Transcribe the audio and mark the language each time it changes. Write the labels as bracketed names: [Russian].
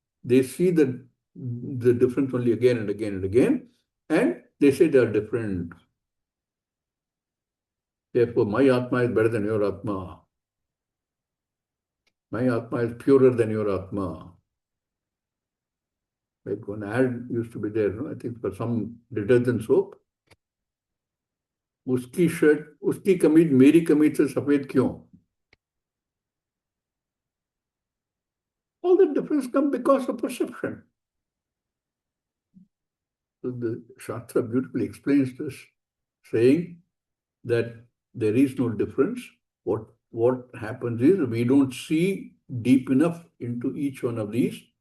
[English] They see the difference only again and again and again, and they say they are different. Therefore, my Atma is better than your Atma. My Atma is purer than your Atma. Like one ad used to be there, no? I think for some detergent soap. [Hindi] उसकी shirt, उसकी कमीज मेरी कमीज से सफेद क्यों? [English] All the difference come because of perception. So the Shastra beautifully explains this, saying that there is no difference. What happens is we don't see deep enough into each one of these.